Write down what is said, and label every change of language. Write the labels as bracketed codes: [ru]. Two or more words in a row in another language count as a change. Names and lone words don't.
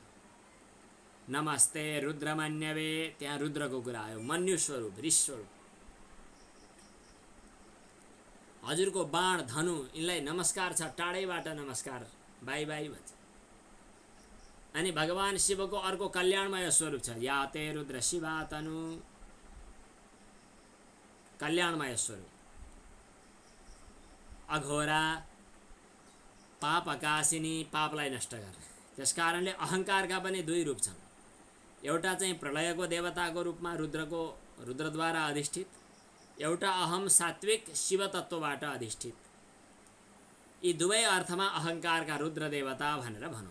[sa] नमस्ते रुद्रमन्यवे, [ne] त्यहाँ रुद्रको कुरा आयो। मन्यु स्वरूप, ऋष स्वरूप। हजुरको बाण, धनु, यिनलाई नमस्कार छ, टाढैबाट नमस्कार, [en] bye bye [ne] भन्छ। अनि भगवान शिवको अर्को कल्याणमय स्वरूप छ, [sa] या ते रुद्र शिवा तनु, [ne] कल्याणमय स्वरूप। अघोरा, पाप आकाशिनी, पापलाई नष्ट गर्ने। त्यसकारणले अहङ्कारका पनि दुई रूप छन्। एउटा चाहिँ प्रलयको देवताको रूपमा रुद्रद्वारा अधिष्ठित, एउटा अहम सात्विक शिव तत्त्वबाट अधिष्ठित। यी दुवै अर्थमा अहङ्कारका रुद्र देवता भनेर भनौँ।